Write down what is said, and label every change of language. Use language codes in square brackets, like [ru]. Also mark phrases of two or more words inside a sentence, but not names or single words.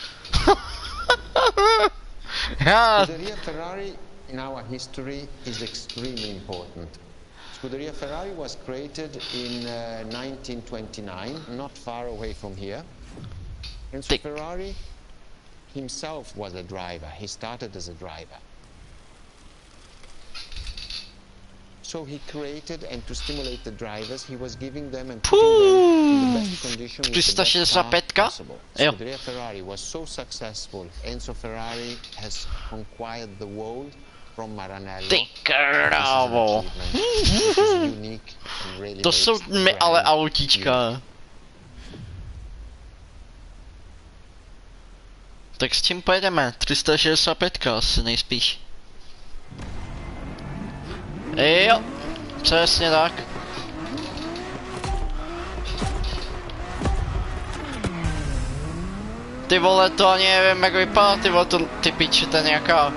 [cs] Já... [en] Scuderia Ferrari in our history is extremely important. Scuderia Ferrari was created in 1929, not far away from here. Enzo Ferrari himself was a driver. He started as a driver. So he created, and to stimulate the drivers, he was giving them and putting them in the best condition with the best car possible. Scuderia Ferrari was so successful. Enzo Ferrari has conquered the world from Maranello. [cs] Ty krávo. [en] This is unique and really [cs] To jsou mi ale autíčka. Tak s čím pojedeme? 365 asi nejspíš. Jo, přesně tak. Ty vole, to ani nevím, jak vypadá, ty vole, to, ty piče, ten nějaká...